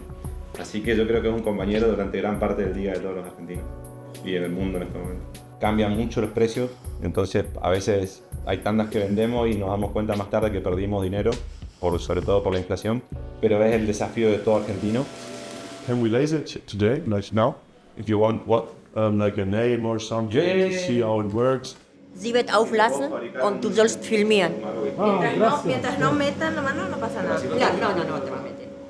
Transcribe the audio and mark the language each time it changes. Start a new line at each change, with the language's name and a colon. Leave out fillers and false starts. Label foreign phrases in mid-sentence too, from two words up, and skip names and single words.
Spanish: Así que yo creo que es un compañero durante gran parte del día de todos los argentinos y en el mundo en este momento. Cambian mucho los precios, entonces a veces hay tandas que vendemos y nos damos cuenta más tarde que perdimos dinero, sobre todo por la inflación, pero es el desafío de todo argentino.
English: Can we laser it today, like now? If you want what, like a name or something, to see how it works.
German: Sie wird auflassen und du sollst filmieren.
Spanish: Mientras no metan la mano, no pasa nada. Claro, no te va a meter.